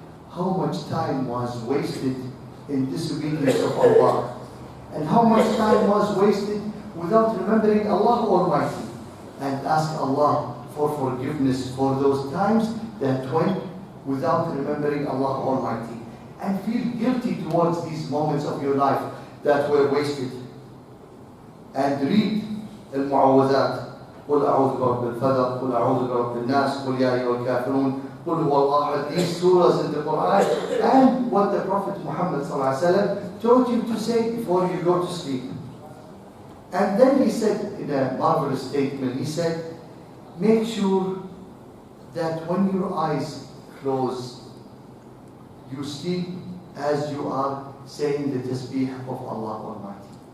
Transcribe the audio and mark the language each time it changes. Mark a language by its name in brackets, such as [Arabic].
[English] How much time was wasted in disobedience of Allah, and how much time was wasted without remembering Allah Almighty, and ask Allah for forgiveness for those times that went without remembering Allah Almighty, and feel guilty towards these moments of your life that were wasted. And read al-Mu'awwadat. [Arabic] قل أعوذ برب الفلق قل أعوذ برب الناس قل يا أيها الكافرون قل هو الله أحد. [English] These surahs in the Quran, and what the Prophet Muhammad ﷺ taught you to say before you go to sleep. And then he said in a marvelous statement, he said, make sure that when your eyes close, you sleep as you are saying the tasbih of Allah Almighty.